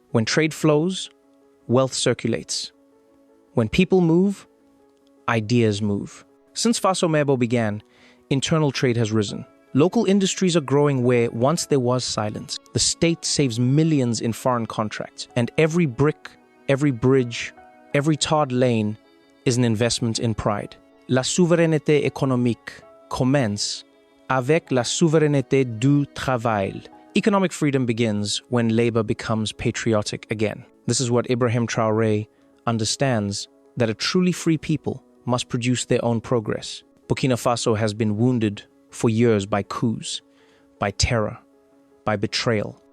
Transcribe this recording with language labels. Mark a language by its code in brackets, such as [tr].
[en] When trade flows, wealth circulates. When people move, ideas move. Since Faso Mêbo began, internal trade has risen. Local industries are growing where once there was silence. The state saves millions in foreign contracts. And every brick, every bridge, every tarred lane is an investment in pride. [fr] La souveraineté économique commence avec la souveraineté du travail. [en] Economic freedom begins when labor becomes patriotic again. This is what Ibrahim Traoré understands, that a truly free people must produce their own progress. Burkina Faso has been wounded for years by coups, by terror, by betrayal.